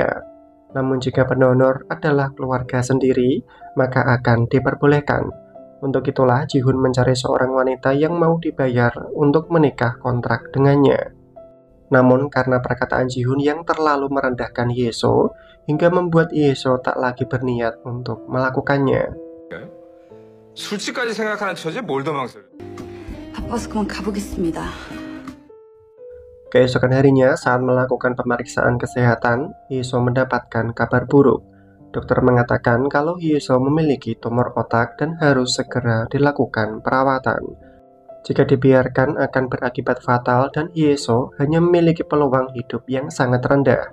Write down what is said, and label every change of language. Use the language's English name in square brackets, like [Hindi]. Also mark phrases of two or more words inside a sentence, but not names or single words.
[Indonesian] Namun jika pendonor adalah keluarga sendiri, maka akan diperbolehkan. Untuk itulah Ji-hun mencari seorang wanita yang mau dibayar untuk menikah kontrak dengannya. Namun karena perkataan Ji-hun yang terlalu merendahkan Hye-so, hingga membuat Hye-so tak lagi berniat untuk melakukannya. [Korean] 술집까지 생각하는 처지에 뭘 더 망설여? 바빠서 그만 가보겠습니다. [Indonesian] Keesokan harinya, saat melakukan pemeriksaan kesehatan, Hye-so mendapatkan kabar buruk. Dokter mengatakan kalau Hye-so memiliki tumor otak dan harus segera dilakukan perawatan. Jika dibiarkan akan berakibat fatal dan Hye-so hanya memiliki peluang hidup yang sangat rendah.